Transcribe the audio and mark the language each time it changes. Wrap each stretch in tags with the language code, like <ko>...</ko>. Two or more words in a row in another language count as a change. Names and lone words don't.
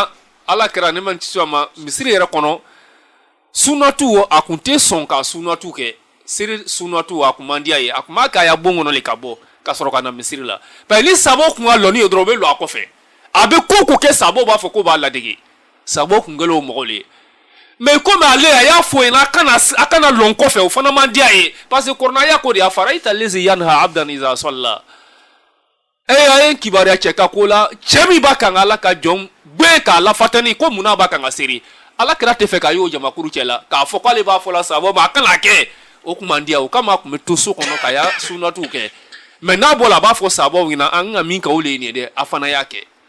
<bm>O kama ala kɛra ne man kisi ma misiri yɛrɛ kɔnɔ sunatu a kun tɛ sɔn ka sunatu kɛ siri sunatu a kun man diya ye a kun b'a kɛ a ya bon kɔnɔ le ka bɔ ka sɔrɔ ka na misiri la</bm> <fr>parce que</fr> <bm>ni sabo kun ka lɔnni ye dɔrɔn o bɛ lɔ a kɔfɛ a bɛ ko kɛ sabo b'a fɔ ko b'a ladege sabo kun kɛlen o mɔgɔ le ye mais komi ale a y'a fɔ yen a kana lɔn kɔfɛ o fana man diya ye</bm> <fr>parce que</fr> <bm>kɔrɔnaya ko de a fara ita</bm> <ar>الذي ينهى عبدا إذا صلى</ar> <bm>a ye kibaruya cɛ ka ko la cɛ min b'a kan ala ka jɔn gbe k'a lafatani ko munna b'a kan ka seri ala kira tɛ fɛ k'a y'o jamakuru cɛ la k'a fɔ k'ale b'a fɔ la sabo ma a kana kɛ o kun man diya o kama a kun bɛ to so kɔnɔ ka ya sunatuw kɛ mais n'a bɔra a b'a fɔ sabaw ɲɛna an ka min kɛ o le ye nin ye dɛ a fana y'a kɛ</bm>